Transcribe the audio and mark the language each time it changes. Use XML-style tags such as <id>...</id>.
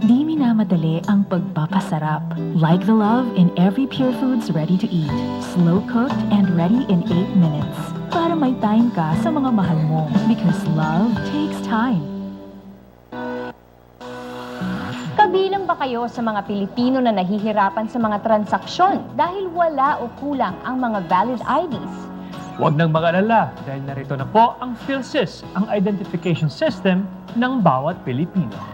<tl>Di minamadali ang pagpapasarap.</tl> <en>Like the love in every Pure Foods ready to eat. Slow cooked and ready in 8 minutes.</en> <tl>Para may time ka sa mga mahal mo.</tl> <en>Because love takes time.</en> <tl>Kabilang ba kayo sa mga Pilipino na nahihirapan sa mga transaksyon dahil wala o kulang ang mga valid IDs? Huwag nang mag-alala dahil narito na po ang PhilSys, ang identification system ng bawat Pilipino.</tl>